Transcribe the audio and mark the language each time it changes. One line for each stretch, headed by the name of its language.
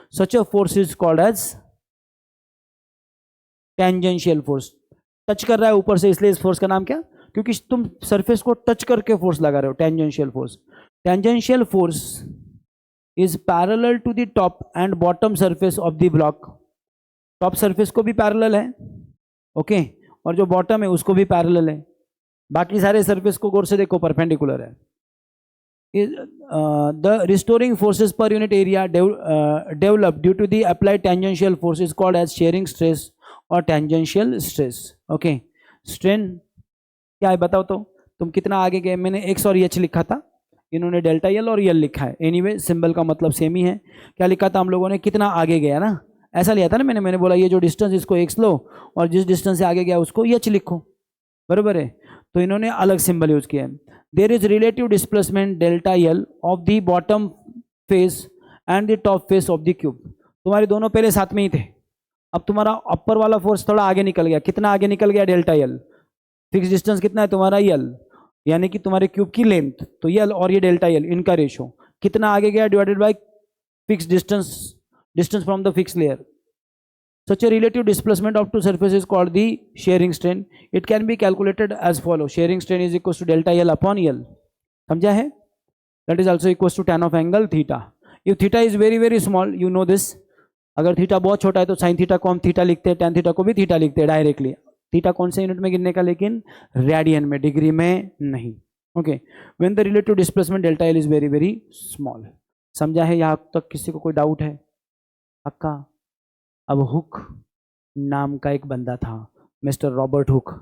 English: Such a force is called as tangential force.
Hindi: Touch कर रहा है ऊपर से, इसलिए इस फोर्स का नाम क्या? क्योंकि तुम सरफेस को टच करके फोर्स लगा रहे हो. Tangential force.
English: Tangential force is parallel to the top and bottom surface of the block.
Hindi: Top surface को भी पैरेलल है, ओके, और जो बॉटम है उसको भी पैरेलल है. बाकी सारे सरफेस को गौर से देखो, परपेंडिकुलर है.
English: The restoring forces per unit area developed due to the applied tangential force is called as shearing stress or tangential stress.
Hindi: Okay, strain क्या है बताओ तो, तुम कितना आगे गए? मैंने x और h लिखा था, इन्होंने डेल्टा एल और यल लिखा है. एनीवे सिंबल का मतलब सेम ही है. क्या लिखा था हम लोगों ने? कितना आगे गया ना, ऐसा लिया था ना मैंने बोला ये जो डिस्टेंस इसको x लो और जिस डिस्टेंस से आगे गया उसको h लिखो, बराबर है. तो इन्होंने अलग सिंबल यूज किया है.
English: There is relative displacement delta L of the bottom face and the top face of the cube.
Hindi: तुम्हारे दोनों पहले साथ में ही थे, अब तुम्हारा अपर वाला फोर्स थोड़ा आगे निकल गया. कितना आगे निकल गया? Delta L. फिक्स डिस्टेंस कितना है तुम्हारा? यल, यानी कि तुम्हारे क्यूब की लेंथ. तो यल और ये डेल्टा यल, इनका रेशो कितना आगे गया
English: Divided by fix distance from the fix layer. Such a relative displacement of two surfaces is called the shearing strain. It can be calculated as follow. Shearing strain is equals to delta L upon L.
Hindi: समझा है?
English: That is also equals to tan of angle theta. If theta is very very small, you know this.
Hindi: अगर theta बहुत छोटा है तो sine theta को हम theta लिखते हैं, tan थीटा को भी थीटा लिखते हैं डायरेक्टली. थीटा कौन से यूनिट में गिनने का? लेकिन रेडियन में, डिग्री में नहीं.
English: Okay, when the relative displacement delta L is very very small.
Hindi: समझा है? यहाँ तक किसी को कोई डाउट है? पक्का? अब हुक नाम का एक बंदा था, मिस्टर रॉबर्ट हुक.